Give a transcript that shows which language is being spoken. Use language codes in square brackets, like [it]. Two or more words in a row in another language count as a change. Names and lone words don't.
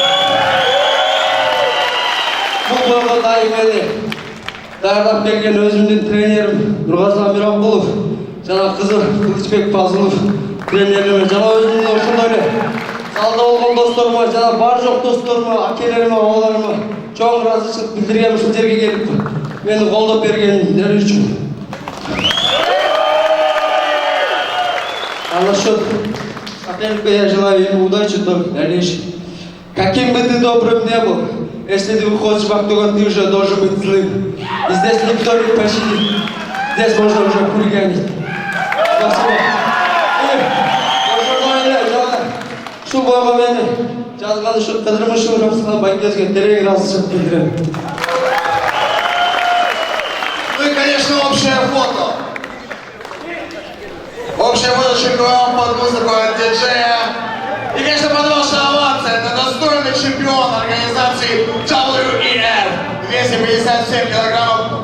[ky] Бул бойго дайым мени даярдап келген өзүмдүн тренерим Нургазы Амиракулов жана кызым Кылычбек Фазылов тренерлериме жана өзүмдүн ошондой эле залда болгон досторума жана бар жок досторума, акелериме, абаларыма чоң ыраазычылык билдиргем ушул жерге келип мени колдоп бергендери үчүн. [ru] А насчет соперника я желаю ему удачи, дальнейшей. Каким бы ты добрым не был, если ты выходишь в октагон, ты уже должен быть злым. И здесь никто не пощадит. Здесь можно уже хулиганить. [ky] Спасибо. Şu boyama beni жазган ушул Кадырбашев Рамзан Байкезге терең ыраазычылык билдирем. [ru] Ну и, конечно, общее фото. Общее фото чемпиона под музыку от диджея. И, конечно, под ваши овации. Это достойный чемпион организации WEF. 257 килограммов.